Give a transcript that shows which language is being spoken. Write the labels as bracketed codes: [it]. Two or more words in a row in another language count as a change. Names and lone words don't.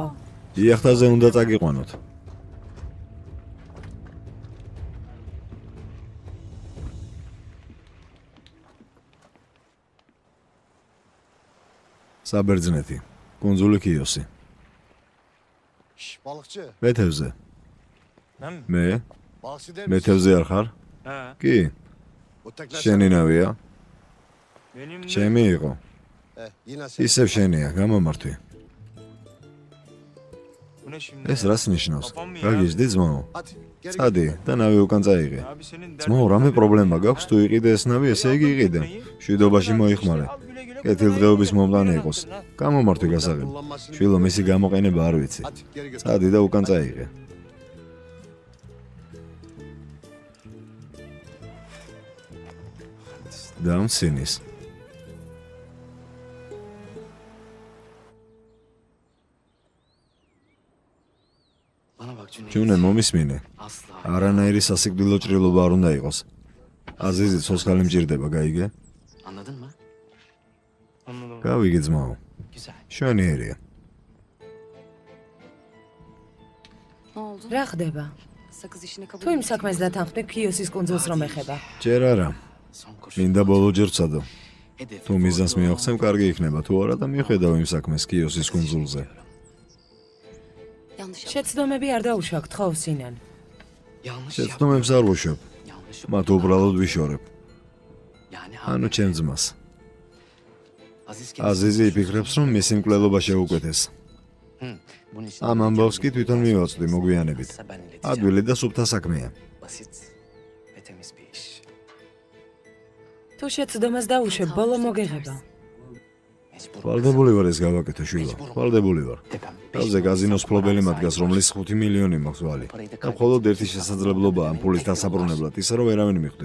[ka] იახტაზე უნდა წაგიყვანოთ. საბერძნეთი, კუნძული ქიოსი. [tr] Balıkçı. [ka] მეთევზე. მე? [tr] Balıkçı değil [ka] მეთევზე არ ხარ? კი, [tr] O tekne. [ka] შენი ნავია. ჩემი იყო. [tr] Yine sen. [ka] ისევ შენია, გამომართვი. ეს რას ნიშნავს? გაგიჟდი ძმაო? [tr] Hadi geri git. [ka] წადი და ნავი უკან წაიღე. ძმაო, რამე პრობლემა გაქვს თუ იყიდე ეს ნავი, ესე იგი იყიდე. შვიდობაში მოიხმარე. კეთილდღეობის მომტანი იყოს. გამომართვი გასაღები. შვილო, მისი გამოყენება არ ვიცი. [tr] Hadi geri git. [ka] წადი და უკან წაიღე. დამცინის. ჯუნე, მომისმინე. არანაირი სასიკვდილო ჭრილობა არ უნდა იყოს. აზიზი ცოცხალი მჭირდება, გაიგე? [tr] Anladın mı? [ka] გავიგე ძმაო. [tr] Güzel. [ka] შვენიერია. [tr] Ne oldu? [ka] რა ხდება? [tr] Sakız işini kabul [ka] თუ იმ საქმეს დათანხმდი ქიოსის კუნძულს რომ ეხება. ჯერ არა. [tr] Son kurşun. [ka] მინდა ბოლო ჯერ ვცადო. [tr] Hedefi [ka] თუ მიზანს მიაღწევ, კარგი იქნება. თუ არა და მიხედავ იმ საქმეს ქიოსის კუნძულზე. [tr] yanlış yaptım. [ka] შეცდომები არ დაუშვათ ხო სინან. [tr] yanlış [ka] შეცდომებს არ ვუშვებ. [tr] Yanlış. [ka] მათ უბრალოდ ვიშორებ. [tr] Yani [ka] ანუ ჩემ ძმას. Aziz აზიზი იფიქრებს, რომ მისი მკვლელობა შეუკვეთეს. [tr] Bunun için [ka] ამ ამბავს კი თვითონ მივაწვდი მოგვიანებით. [tr] kısa ben ileteceğim. [ka] ადვილი და სუფთა საქმეა. [tr] Basit ve temiz bir iş. [ka] თუ შეცდომას დაუშვებ, ბოლო მოგეღება. [tr] Mecbur. [ka] ვალდებული ვარ ეს გავაკეთო შვილო. ვალდებული ვარ. [tr] Tepem. [ka] თავზე გაზინოს ფლობელი მაგას, რომლის 5 მილიონი მაქვს ვალი. და მხოლოდ ერთი შესაძლებლობა ამ ფულის დასაბრუნებლად, ისე რომ ერავინ მიხვდეს.